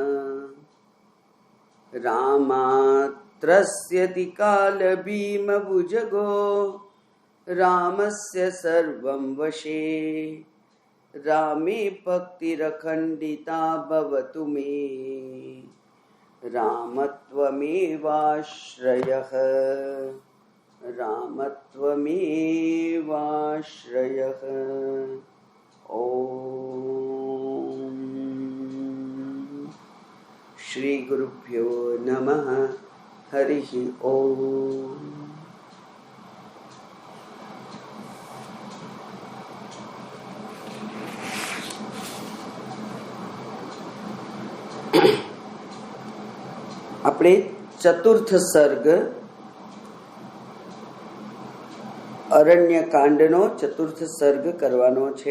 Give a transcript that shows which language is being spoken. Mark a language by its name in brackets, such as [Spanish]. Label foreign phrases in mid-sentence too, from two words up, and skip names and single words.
[Sanskrit] रामात्रस्यति कालभीमभुजगो रामस्य सर्वं वशे रामे भक्तिरखण्डिता भवतु मे रामत्वमेवाश्रयः रामत्वमेवाश्रयः। ओम श्री गुरुभ्यो नमः। हरिः ओम। [Gujarati] આપણે ચતુર્થ સર્ગ અરણ્યકાંડનો ચતુર્થ સર્ગ કરવાનો છે.